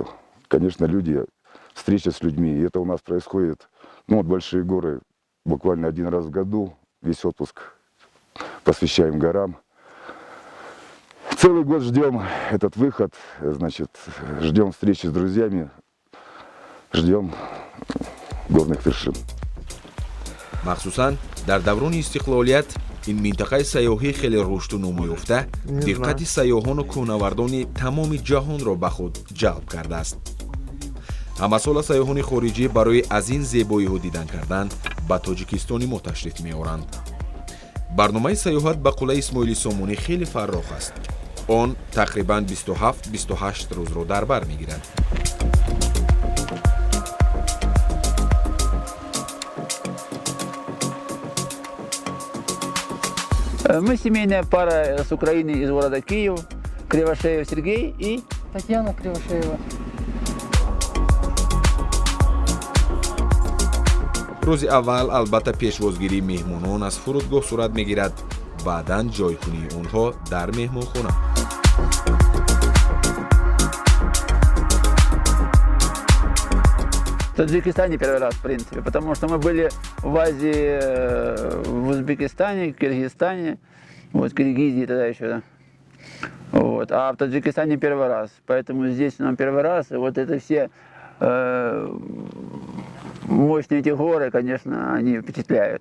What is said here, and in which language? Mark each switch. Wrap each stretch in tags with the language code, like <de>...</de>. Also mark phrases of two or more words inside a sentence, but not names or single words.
<ru>Конечно, люди, встреча с людьми, и это у нас происходит, ну вот большие горы, буквально один раз в году, весь отпуск посвящаем горам. Целый год ждем этот выход, значит, ждем встречи с друзьями, ждем горных вершин.</ru> <tg>махсусан дар даврони истиқлолият ин минтақаи сайёҳӣ хеле рушду нумӯ ёфта диққати сайёҳону кӯҳнавардони тамоми ҷаҳонро ба худ ҷалб кардааст. ҳамасола сайёҳони хориҷӣ барои аз ин зебоиҳо дидан кардан ба Тоҷикистони мо ташриф меоранд. барномаи сайёҳат ба қуллаи Исмоили Сомонӣ хеле фаррох аст. он тақрибан 27-28 рӯзро дар бар мегирад.</tg> <ru>Мы семейная пара с Украины из города Киев, Кривошеев Сергей и Татьяна Кривошеева.</ru> <tg>рӯзи аввал албатта пешвозгирии меҳмонон аз фурудгоҳ сурат мегирад, баъдан ҷойкунии онҳо дар меҳмонхона.</tg> <ru>в Таджикистане первый раз, в принципе, потому что мы были в Азии, в Узбекистане, в Киргизстане, вот, Киргизии тогда еще, да. Вот, а в Таджикистане первый раз, поэтому здесь нам первый раз, и вот это все мощные эти горы, конечно, они впечатляют.</ru>